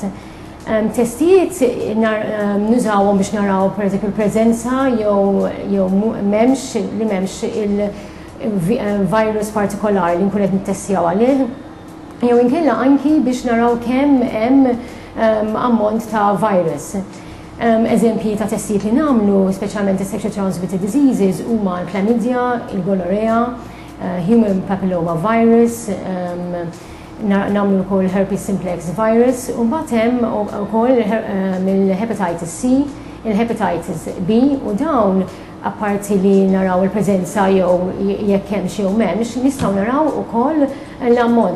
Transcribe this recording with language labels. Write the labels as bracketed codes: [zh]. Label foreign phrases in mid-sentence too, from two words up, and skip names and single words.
[mt] Testijiet nużawhom biex naraw pereżempju l-preżenza jew m'hemmx il-virus partikolari li nkun qed nittestjaw għalih. Jew inkella anki biex naraw kemm hemm ammont ta' virus. Eżempji ta' testijiet li nagħmlu, speċjalment is- [en] sexually transmitted diseases [mt] huma l-chlamydia, il-gonorrhea, [en] human papilloma virus, [mt] nagħmlu wkoll [en] herpes simplex virus, [mt] u mbagħad hemm ukoll il-hepatitis C, il-hepatitis B, u dawn apparti li naraw il-preżenza jew jekk hemm jew m'hemmx, nistgħu naraw ukoll l-ammont.